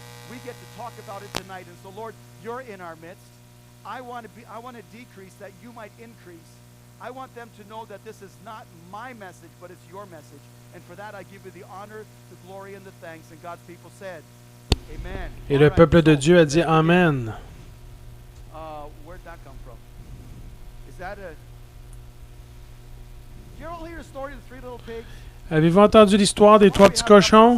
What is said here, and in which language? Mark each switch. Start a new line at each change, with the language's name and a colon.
English: We get to talk about it tonight. And so, Lord, you're in our midst. I want to decrease that you might increase. I want them to know that this is not my message, but it's your message. And for that, I give you the honor, the glory, and the thanks. And God's people said, Amen.
French: Et le peuple de Dieu a dit Amen.
English: Where'd that come from? Is that a... Did you ever hear the story of the three little pigs?
French: Avez-vous entendu l'histoire des trois petits cochons?